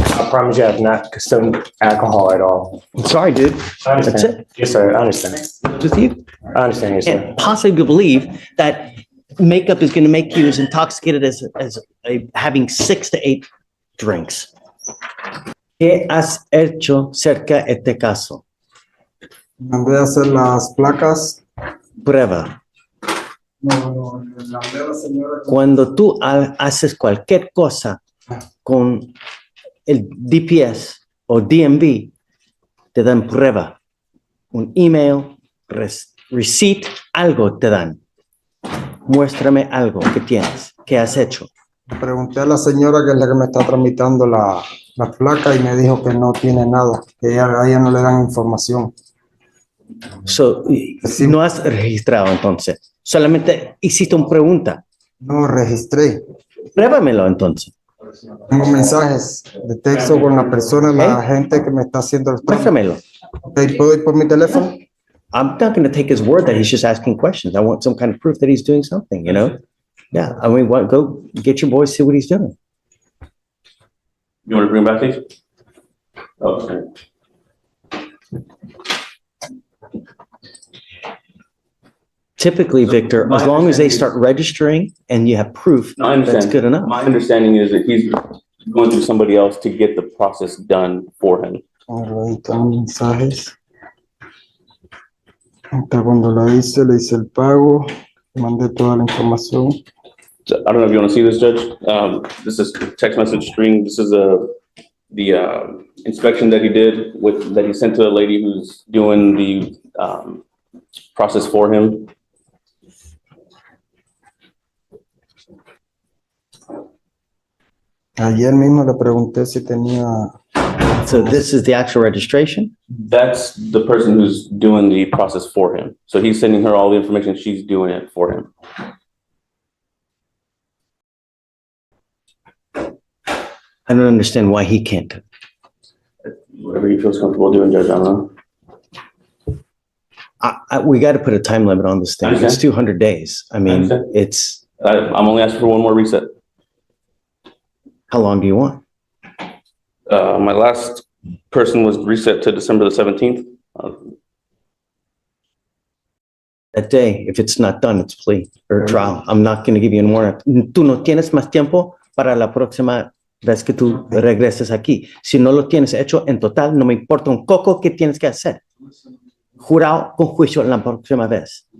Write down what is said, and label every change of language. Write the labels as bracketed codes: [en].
[en] I promise you I have not consumed alcohol at all. I'm sorry, dude. I That's understand. it. Yes, sir. I understand. With you? I understand, yes, sir. Can't possibly believe that makeup is going to make you as intoxicated as having 6 to 8 drinks. [es] ¿Qué has hecho cerca de este caso? Mandé a hacer las placas. Prueba. No, mandé a la señora. Cuando tú haces cualquier cosa con el DPS o DMV, te dan prueba. Un email, receipt, algo te dan. Muéstrame algo que tienes, que has hecho. Pregunté a la señora que es la que me está tramitando la placa y me dijo que no tiene nada, que a ella no le dan información. [en] So, [es] Sí. no has registrado entonces. Solamente hiciste una pregunta. No registré. Pruébamelo entonces. Tengo mensajes de texto con la persona, la gente que me está haciendo el trámite. Muéstramelo. Ok, ¿puedo ir por mi teléfono? [en] I'm not going to take his word that he's just asking questions. I want some kind of proof that he's doing something, you know? Yeah, I mean, go get your boys, see what he's doing. You want to bring back these? Oh, okay. Typically, Victor, as long as they start registering and you have proof, No, I understand. that's good enough. My understanding is that he's going through somebody else to get the process done for him. [es] Ahí están los mensajes. Hasta cuando le hice el pago, mandé toda la información. [en] So, I don't know if you want to see this, Judge. This is text message string. This is the inspection that he did that he sent to a lady who's doing the process for him. [es] Ayer mismo le pregunté si tenía. [en] So this is the actual registration? That's the person who's doing the process for him. So he's sending her all the information. She's doing it for him. I don't understand why he can't. Whatever he feels comfortable doing, Judge, I don't know. We got to put a time limit on this thing. It's Understand. 200 days. I mean, Understand. it's, I'm only asking for one more reset. how long do you want? My last person was reset to December the 17th. That day, if it's not done, it's plea or trial. I'm not going to give you a warrant. [es] Tú no tienes más tiempo para la próxima vez que tú regreses aquí. Si no lo tienes hecho en total, no me importa un coco que tienes que hacer. Jurado con juicio la próxima vez.